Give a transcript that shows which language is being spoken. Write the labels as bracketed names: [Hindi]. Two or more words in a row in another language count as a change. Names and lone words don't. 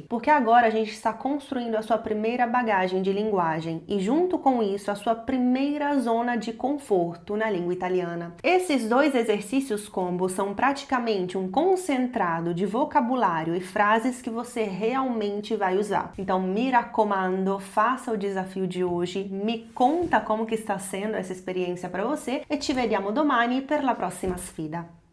[Portuguese] Porque agora a gente está construindo a sua primeira bagagem de linguagem e junto com isso a sua primeira zona de conforto na língua italiana. Esses dois exercícios combos são praticamente um concentrado de vocabulário e frases que você realmente vai usar. Então, [Italian] mi raccomando, [Portuguese] faça o desafio de hoje, me conta como que está sendo essa experiência para você e [Italian] ci vediamo domani per la prossima sfida.